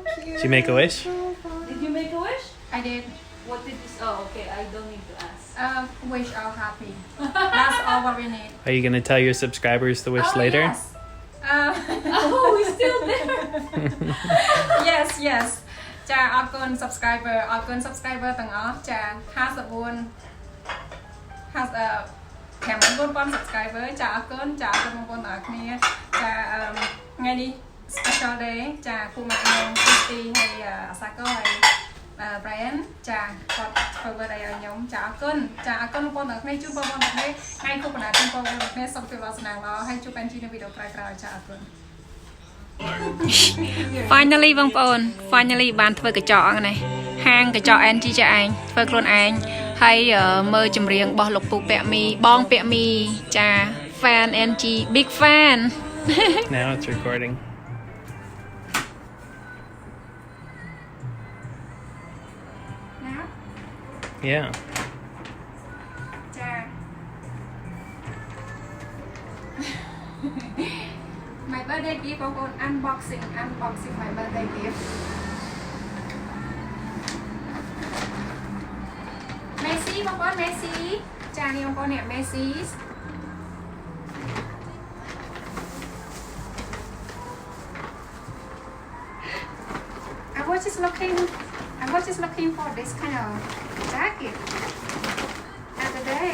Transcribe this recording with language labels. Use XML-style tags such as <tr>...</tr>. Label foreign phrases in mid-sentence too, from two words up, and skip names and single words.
<en>Did you make a wish? Did you make a wish? I did. What did you? Oh, okay. I don't need to ask. Wish all happy. That's all what we need. Are you gonna tell your subscribers the wish Oh, later? Yes. Oh, we're still there. Yes, yes.</en> <km>ចាអរគុណ subscriber អរគុណ subscriber ទាំងអស់ចា54 54,000 subscriber ចាអរគុណចាអរគុណបងប្អូនទាំងអស់គ្នាចាថ្ងៃនេះ</km> <en>special day</en> <km>ចាគូមកខ្ញុំ Christy ហើយអាសាកូហើយ Brian ចាគាត់ធ្វើ birthday ឲ្យខ្ញុំចាអរគុណចាអរគុណបងប្អូនទាំងអស់គ្នាជួបបងប្អូនទាំងអស់គ្នាថ្ងៃគូបណ្ដាជូនបងប្អូនទាំងអស់គ្នាសុខភាពល្អស្នាមល្អហើយជួប AnG នៅវីដេអូក្រោយៗចាអរគុណ Finally បងប្អូន finally បានធ្វើកញ្ចក់ហ្នឹងហាងកញ្ចក់ AnG ចាឯងធ្វើខ្លួនឯងហើយមើលចម្រៀងរបស់លោកពូពាក់មីបងពាក់មីចា fan AnG</km> <en>big fan Now it's recording. Now Yeah. ចា My birthday gift បងប្អូន unboxing my birthday gift Messi បងប្អូន Messi</en> <km>ចានេះបងប្អូននេះ</km> <en>Messi I was just looking for this kind of jacket the other day</en>